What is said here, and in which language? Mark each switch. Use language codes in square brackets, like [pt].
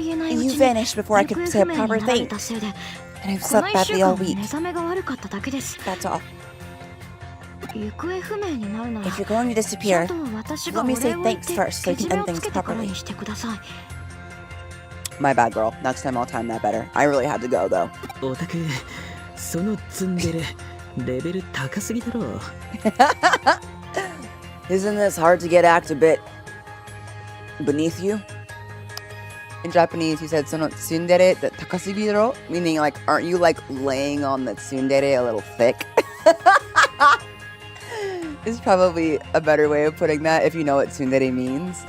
[en] You vanished before I could say a proper thing. And I've slept badly all week. That's all. If you're going to disappear, let me say thanks first so you can end things properly. My bad, girl. Next time I'll time that better. I really had to go, though. [ja] オタクそのツンデレレベル高すぎだろ。 [en] Isn't this hard to get act a bit beneath you? In Japanese, he said, [ja] "Sono tsundere takasugiro," [en] meaning like, aren't you like laying on the tsundere a little thick? Is probably a better way of putting that if you know what tsundere means.